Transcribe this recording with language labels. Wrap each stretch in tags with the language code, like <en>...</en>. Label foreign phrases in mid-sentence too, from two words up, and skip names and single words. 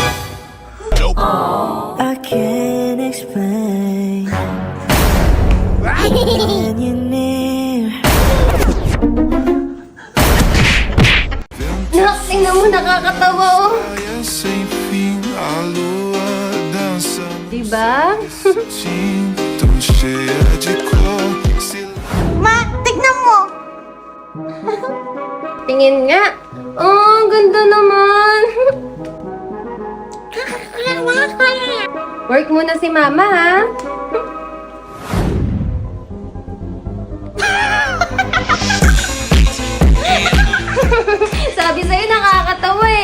<en>I can't explain. When you're near,</en> <tl>Nak, tingnan mo, nakakatawa oh.</tl> <pt>Sem fim, a lua dança</pt> <tl>Diba?</tl> <pt>tão cheia de cor.</pt> <tl>Ma, tignan mo! Tingin nga. Oh, ang ganda naman. Work muna si mama, ha? Sabi sa'yo, nakakatawa eh.</tl>